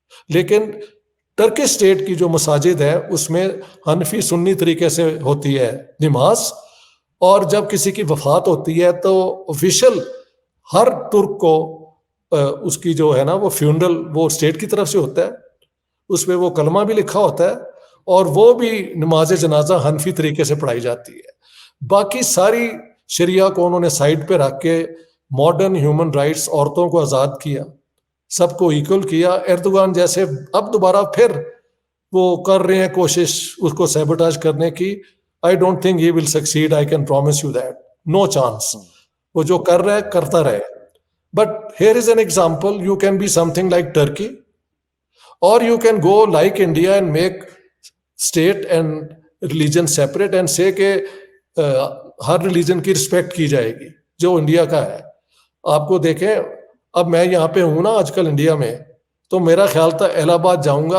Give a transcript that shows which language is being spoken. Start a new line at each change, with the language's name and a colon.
Urdu: لیکن Turkey state کی جو مساجد ہے اس میں حنفی سنی طریقے سے ہوتی ہے نماز, اور جب کسی کی وفات ہوتی ہے تو آفیشل ہر ترک کو اس کی جو ہے نا وہ فیونرل وہ اسٹیٹ کی طرف سے ہوتا ہے, اس پہ وہ کلمہ بھی لکھا ہوتا ہے, اور وہ بھی نماز جنازہ حنفی طریقے سے پڑھائی جاتی ہے. باقی ساری شریعہ کو انہوں نے سائڈ پہ رکھ کے ماڈرن ہیومن رائٹس, عورتوں کو آزاد کیا, سب کو ایکول کیا. ایردوغان جیسے اب دوبارہ پھر وہ کر رہے ہیں کوشش اس کو سیبوٹاج کرنے کی.
English: I don't think he will succeed, I can promise you that. No chance.
Urdu: وہ جو کر رہا ہے کرتا رہے.
English: But here is an example. You can be something like Turkey, or you can go like India and make state and religion separate and say
Urdu: کہ ہر religion کی respect کی جائے گی جو انڈیا کا ہے. آپ کو دیکھیں, اب میں یہاں پہ ہوں نا آج کل انڈیا میں, تو میرا خیال تھا الہ آباد جاؤں گا.